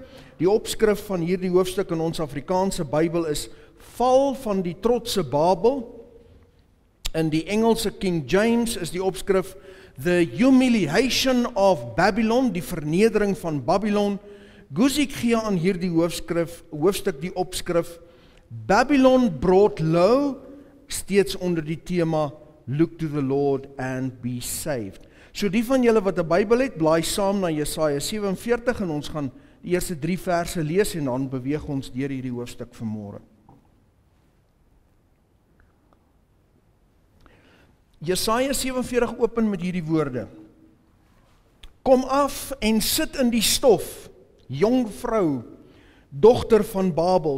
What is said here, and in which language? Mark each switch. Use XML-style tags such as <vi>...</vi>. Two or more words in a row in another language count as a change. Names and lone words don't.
<af>Die opskrif van hierdie hoofstuk in ons Afrikaanse Bybel is Val van die trotse Babel. In die Engelse King James is die opskrif</af> <en>The Humiliation of Babylon,</en> <af>die vernedering van Babylon. Guzik gee aan hierdie hoofstuk die opskrif</af> <en>Babylon brought low,</en> <af>steeds onder die tema</af> <en>Look to the Lord and be saved.</en> <af>So die van julle wat 'n Bybel het, blaai saam na Jesaja 47 en ons gaan die eerste 3 verse lees en dan beweeg ons deur hierdie hoofstuk vanmôre. Jesaja 47 open met hierdie woorde. Kom af en sit in die stof, jong vrou, dogter van Babel.</af>